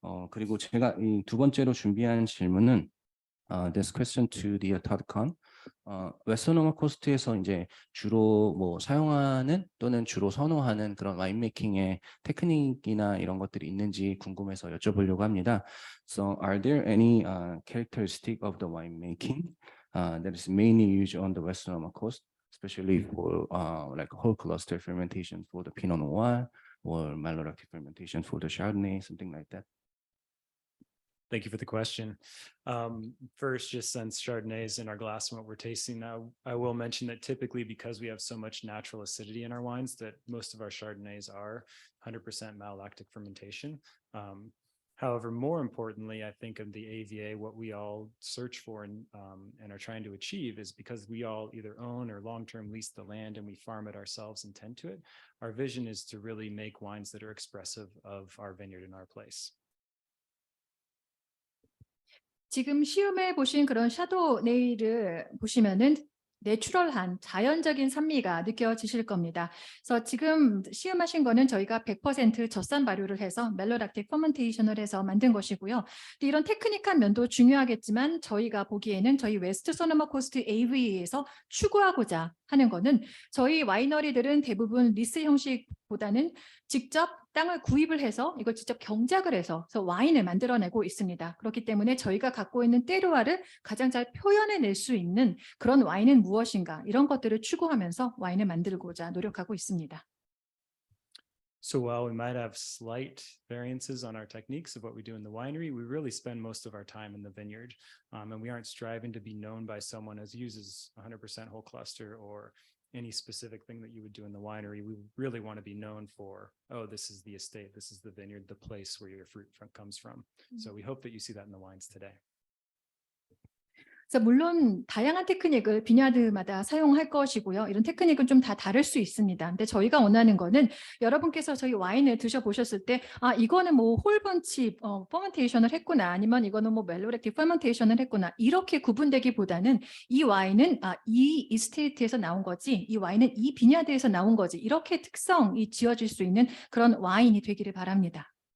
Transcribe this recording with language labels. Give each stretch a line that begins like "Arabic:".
Korean: 그리고 제가 이 두 번째로 준비한 질문은
English: this question to the Todd Kahn.
Korean: 웨스터노마 코스트에서 이제 주로 뭐 사용하는 또는 주로 선호하는 그런 와인 메이킹의 테크닉이나 이런 것들이 있는지 궁금해서 여쭤보려고 합니다.
English: So are there any characteristic of the wine making that is mainly used on the Western coast, especially for like whole cluster fermentation for the Pinot Noir or malolactic fermentation for the Chardonnay, something like that? Thank you for the question. First, just since Chardonnay is in our glass and what we're tasting now, I will mention that typically because we have so much natural acidity in our wines that most of our Chardonnays are 100% malolactic fermentation. However, more importantly, I think of the AVA, what we all search for and are trying to achieve is because we all either own or long-term lease the land and we farm it ourselves and tend to it. Our vision is to really make wines that are expressive of our vineyard and our place.
Korean: 지금 시음해 보신 그런 샤도네이를 보시면은 내추럴한 자연적인 산미가 느껴지실 겁니다. 그래서 지금 시음하신 거는 저희가 100% 젖산 발효를 해서 멜로락틱 퍼먼테이션을 해서 만든 것이고요. 근데 이런 테크닉한 면도 중요하겠지만 저희가 보기에는 저희 웨스트 소노마 코스트 AV에서 추구하고자 하는 거는 저희 와이너리들은 대부분 리스 형식보다는 직접 땅을 구입을 해서 이걸 직접 경작을 해서 그래서 와인을 만들어내고 있습니다. 그렇기 때문에 저희가 갖고 있는 때르와를 가장 잘 표현해낼 수 있는 그런 와인은 무엇인가 이런 것들을 추구하면서 와인을 만들고자 노력하고 있습니다.
English: So while we might have slight variances on our techniques of what we do in the winery, we really spend most of our time in the vineyard. And we aren't striving to be known by someone as uses 100% whole cluster or any specific thing that you would do in the winery. We really want to be known for, oh, this is the estate, this is the vineyard, the place where your fruit comes from. So we hope that you see that in the wines today.
Korean: 그래서 물론 다양한 테크닉을 비냐드마다 사용할 것이고요. 이런 테크닉은 좀 다 다를 수 있습니다. 근데 저희가 원하는 거는 여러분께서 저희 와인을 드셔보셨을 때 이거는 뭐 홀번치 퍼먼테이션을 했구나 아니면 이거는 뭐 멜로렉틱 퍼먼테이션을 했구나 이렇게 구분되기보다는 이 와인은 이 이스테이트에서 나온 거지 이 와인은 이 비냐드에서 나온 거지 이렇게 특성이 지어질 수 있는 그런 와인이 되기를 바랍니다.